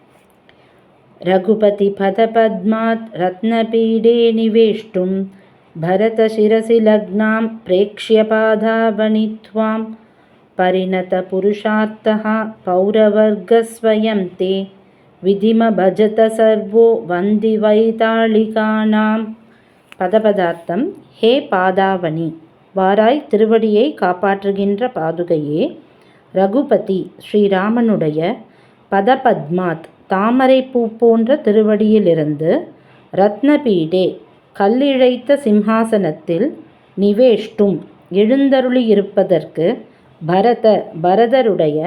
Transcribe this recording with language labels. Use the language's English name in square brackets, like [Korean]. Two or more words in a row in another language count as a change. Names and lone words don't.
[Sanskrit] रघुपतिपदपद्मात् रत्नपीडे निवेष्टुं भरतशिरसि लग्नां प्रेक्ष्य पादावनि त्वां परिणतपुरुषार्थः पौरवर्गस्वयं ते विधिमभजत सर्वो वन्दिवैतालिकानाम्. [Tamil] பதபதார்த்தம். ஹே பாதாவனி, வாராய் திருவடியை காப்பாற்றுகின்ற பாதுகையே. ரகுபதி, ஸ்ரீராமனுடைய பதபத்மாத், தாமரை பூ போன்ற திருவடியிலிருந்து, ரத்னபீடே, கல்லிழைத்த சிம்ஹாசனத்தில், நிவேஷ்டும், எழுந்தருளியிருப்பதற்கு, பரதருடைய